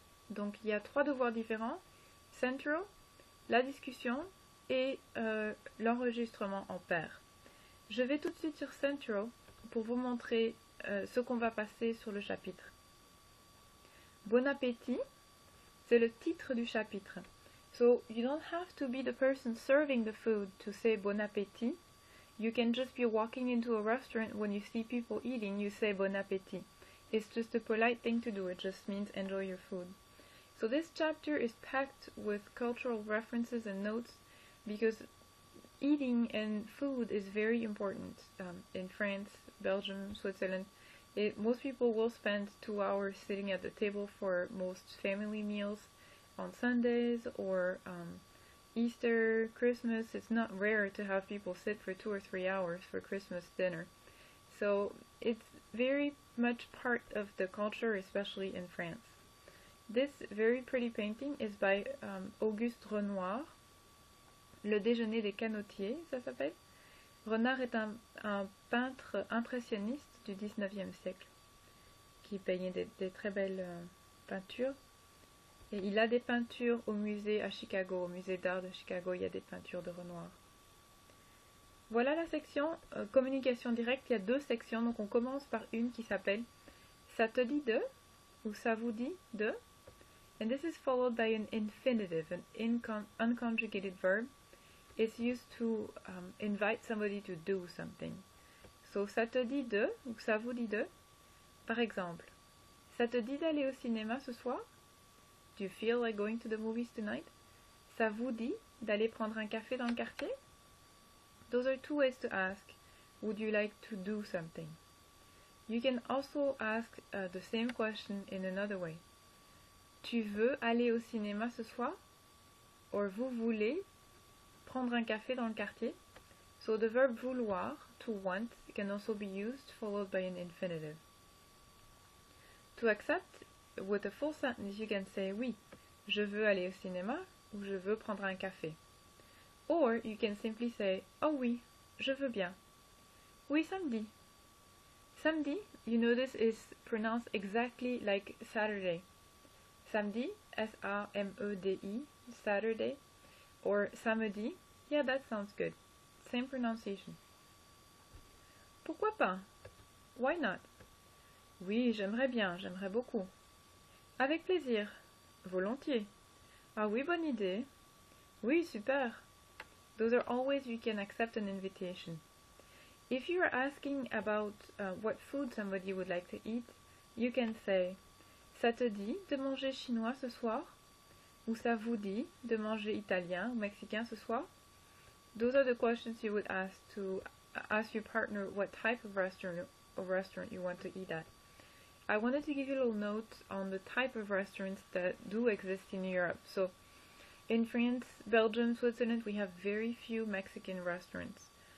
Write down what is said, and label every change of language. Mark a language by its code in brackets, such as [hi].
[fr] Donc il y a trois devoirs différents: Central, la discussion et l'enregistrement en paire. Je vais tout de suite sur Central pour vous montrer ce qu'on va passer sur le chapitre. Bon appétit, c'est le titre du chapitre. [en] So you don't have to be the person serving the food to say bon appétit. You can just be walking into a restaurant when you see people eating, you say bon appétit. It's just a polite thing to do, it just means enjoy your food. So this chapter is packed with cultural references and notes because eating and food is very important in France, Belgium, Switzerland. Most people will spend 2 hours sitting at the table for most family meals on Sundays or Easter, Christmas. It's not rare to have people sit for 2 or 3 hours for Christmas dinner. So it's very much part of the culture, especially in France. This very pretty painting is by Auguste Renoir. [fr] Le déjeuner des canotiers, ça s'appelle. Renard est un peintre impressionniste du 19e siècle qui peignait des très belles peintures. Et il a des peintures au musée à Chicago, au musée d'art de Chicago, il y a des peintures de Renoir. Voilà la section communication directe. Il y a deux sections, donc on commence par une qui s'appelle ça te dit de ou ça vous dit de. [en] And this is followed by an infinitive, an unconjugated verb. It's used to invite somebody to do something. [fr] So ça te dit de ou ça vous dit de. Par exemple, ça te dit d'aller au cinéma ce soir? [en] Do you feel like going to the movies tonight? [fr] Ça vous dit d'aller prendre un café dans le quartier? [en] Those are two ways to ask, would you like to do something? You can also ask the same question in another way. [fr] Tu veux aller au cinéma ce soir? Or vous voulez prendre un café dans le quartier? [en] So the verb vouloir, to want, can also be used followed by an infinitive. To accept, with a full sentence, you can say [fr] oui, je veux aller au cinéma ou je veux prendre un café. [en] Or you can simply say [fr] oh oui, je veux bien. Oui, samedi. [en] Samedi, you notice, is pronounced exactly like Saturday. Samedi, S-A-M-E-D-I, Saturday. Or samedi, yeah, that sounds good. Same pronunciation. [fr] Pourquoi pas? [en] Why not? [fr] Oui, j'aimerais bien, j'aimerais beaucoup. Avec plaisir. Volontiers. Ah oui, bonne idée. Oui, super. [en] Those are all ways you can accept an invitation. If you are asking about what food somebody would like to eat, you can say [fr] ça te dit de manger chinois ce soir? Ou ça vous dit de manger italien ou mexicain ce soir? [en] Those are the questions you would ask to ask your partner what type of restaurant you want to eat at. I wanted to give you a little note on the type of restaurants that do exist in Europe. So in France, Belgium, Switzerland, we have very few Mexican restaurants.